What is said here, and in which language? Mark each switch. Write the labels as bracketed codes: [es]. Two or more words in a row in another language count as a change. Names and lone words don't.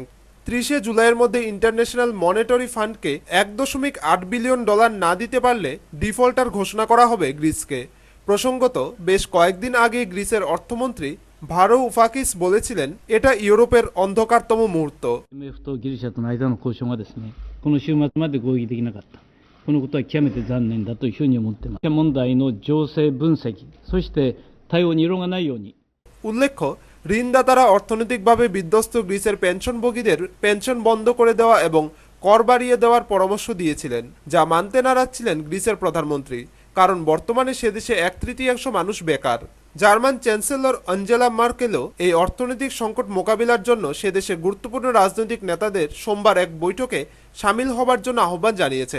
[bn] 30 জুলাইয়ের মধ্যে ইন্টারন্যাশনাল মনিটারি ফান্ডকে $1.8 বিলিয়ন না দিতে পারলে ডিফল্টার ঘোষণা করা হবে গ্রিসকে। প্রসঙ্গত, বেশ কয়েকদিন আগে গ্রিসের অর্থমন্ত্রী ভারোউফাকিস বলেছিলেন, এটা ইউরোপের অন্ধকারতম মুহূর্ত। [ja] この週末まで合意できなかった。このことは極めて残念だというふうに思っています。問題の情勢分析、そして対応に異論がないように。 [bn] উল্লেখ্য, ঋণদাতারা অর্থনৈতিকভাবে বিধ্বস্ত গ্রিসের পেনশনভোগীদের পেনশন বন্ধ করে দেওয়া এবং কর বাড়িয়ে দেওয়ার পরামর্শ দিয়েছিলেন, যা মানতে নারাজ ছিলেন গ্রিসের প্রধানমন্ত্রী। কারণ বর্তমানে সে দেশে 1/3 মানুষ বেকার। জার্মান চ্যান্সেলর আঞ্জেলা মার্কেলও এই অর্থনৈতিক সংকট মোকাবিলার জন্য সে দেশে গুরুত্বপূর্ণ রাজনৈতিক নেতাদের সোমবার এক বৈঠকে সামিল হবার জন্য আহ্বান জানিয়েছেন।